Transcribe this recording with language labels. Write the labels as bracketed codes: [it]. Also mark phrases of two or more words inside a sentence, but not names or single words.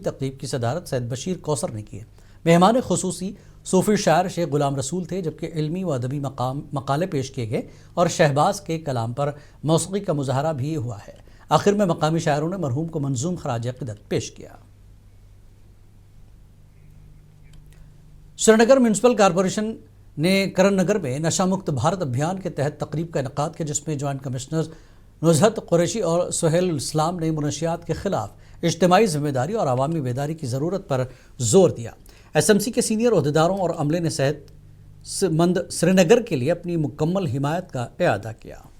[ur] تقریب کی صدارت سید بشیر کوثر نے کی۔ مہمان خصوصی صوفی شاعر شیخ غلام رسول تھے، جبکہ علمی و ادبی مقالے پیش کیے گئے اور شہباز کے کلام پر موسیقی کا مظاہرہ بھی ہوا ہے۔ آخر میں مقامی شاعروں نے مرحوم کو منظوم خراج عقیدت پیش کیا۔ سری نگر میونسپل کارپوریشن نے کرن نگر میں نشہ مکت بھارت ابھیان کے تحت تقریب کا انعقاد کیا، جس میں جوائنٹ کمشنر نزہت قریشی اور سہیل الاسلام نے منشیات کے خلاف اجتماعی ذمہ داری اور عوامی بیداری کی ضرورت پر زور دیا۔ ایس ایم سی کے سینئر عہدیداروں اور عملے نے صحت مند سری نگر کے لیے اپنی مکمل حمایت کا اعادہ کیا۔